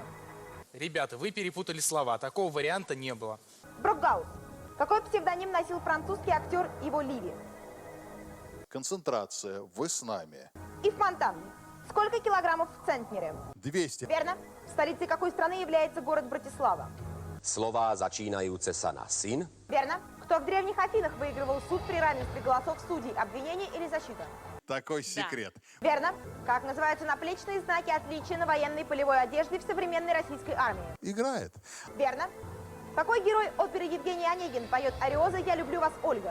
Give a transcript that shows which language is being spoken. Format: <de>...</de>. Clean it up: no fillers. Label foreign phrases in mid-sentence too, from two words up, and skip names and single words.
<ru>Ребята, вы перепутали слова. Такого варианта не было. Брокгаус. Какой псевдоним носил французский актер Иво Ливи? Концентрация. Вы с нами. Ив Монтан. Сколько килограммов в центнере? 200. Верно. Столицей какой страны является город Братислава?</ru> <sk>Slova začínajúce sa na syn?</sk> <ru>Верно. Кто в древних Афинах выигрывал суд при равенстве голосов судей, обвинение или защита? Такой секрет. Верно. Как называются наплечные знаки отличия на военной полевой одежде в современной российской армии? Играет. Верно. Какой герой оперы Евгений Онегин поет «Ариоза, я люблю вас, Ольга»?</ru>